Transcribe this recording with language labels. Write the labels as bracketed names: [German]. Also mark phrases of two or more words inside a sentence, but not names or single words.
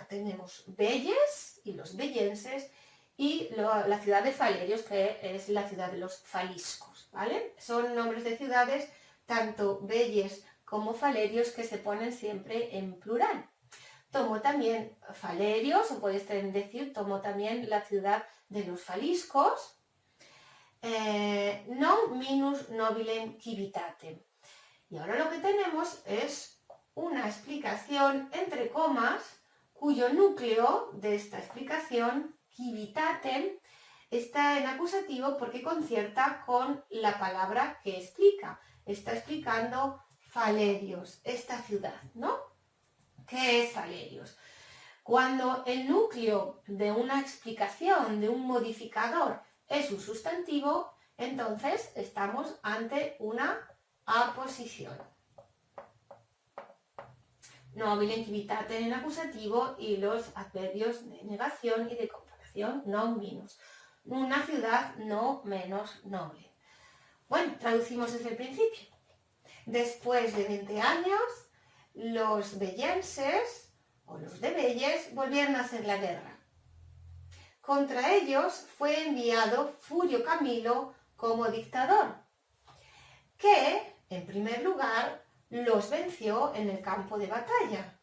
[Spanish] Tenemos Velles y los vellenses y la ciudad de Phalerios, que es la ciudad de los faliscos, ¿vale? Son nombres de ciudades, tanto Velles como Phalerios, que se ponen siempre en plural. Tomó también Phalerios, o podéis decir, tomó también la ciudad de los faliscos, [Latin] non minus nobilem Kivitatem. [Spanish] Y ahora lo que tenemos es una explicación entre comas, cuyo núcleo de esta explicación, Kivitatem, está en acusativo porque concierta con la palabra que explica. Está explicando Phalerios, esta ciudad, ¿no? ¿Qué es Phalerios? Cuando el núcleo de una explicación, de un modificador, es un sustantivo, entonces estamos ante una aposición. [Latin] Nobilem Kivitatem [Spanish] en acusativo y los adverbios de negación y de comparación, [Latin] non minus. [Spanish] Una ciudad no menos noble. Bueno, traducimos desde el principio. Después de 20 años, los vellenses, o los de Velles, volvieron a hacer la guerra. Contra ellos fue enviado Furio Camilo como dictador, que, en primer lugar, los venció en el campo de batalla.